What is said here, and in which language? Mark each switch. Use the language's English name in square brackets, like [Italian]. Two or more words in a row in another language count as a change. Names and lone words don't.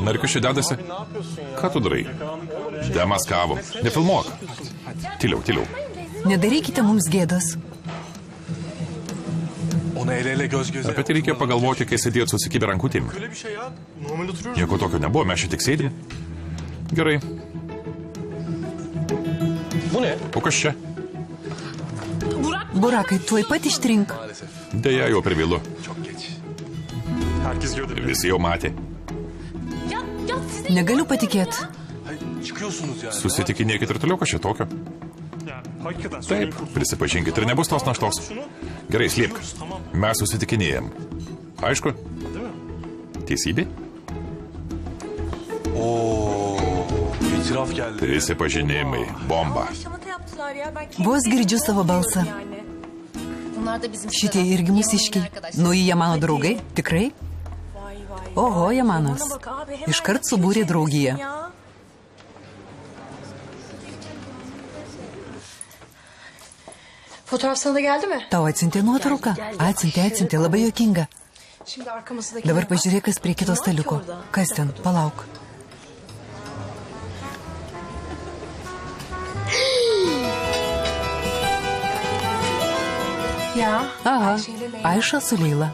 [Lithuanian] Na ir kas čia dedasi? Ką tu darai? Demaskavom. Nefilmuok. Tyliau, tyliau. Nedarykite mums gėdos. [Turkish] Ona el ele göz göze. [Lithuanian] Apie tai reikia pagalvoti, kai sėdėjot susikibę rankutėm. [Turkish] Öyle bir şey ya. Normal oturuyoruz. [Lithuanian] Nieko tokio nebuvo, mes čia tik sėdim. Gerai. [Turkish] Bu ne? [Lithuanian] O kas čia? Burakai, tuoj pat ištrink. Deja, jau per vėlu. [Turkish] Çok geç. Herkes gördü. [Lithuanian] Visi jau matė. Negaliu patikėti. [Turkish] Çıkıyorsunuz yani. [Lithuanian] Susitikinėkit ir toliau, kas čia tokio. Taip, prisipažinkit ir nebus tos naštos. Gerai, slėpk. Mes susitikinėjom. Aišku? Teisybė? [Turkish] İtiraf geldi. [Lithuanian] Prisipažinimai. Bomba. Vos girdžiu savo balsą. Šitie irgi mūsiškiai. Nauji jie mano draugai? Tikrai? Oho, Jamanas. Iškart subūrė draugiją. [Turkish] Fotoğraf sana da geldi mi? [Lithuanian] Tau atsiuntė nuotrauką? Atsiuntė, labai juokinga. [Turkish] Şimdi arkamızdaki... [Lithuanian] Dabar pažiūrėk, kas prie kito staliuko. Kas ten? Palauk. Aha, Aiša su Leila.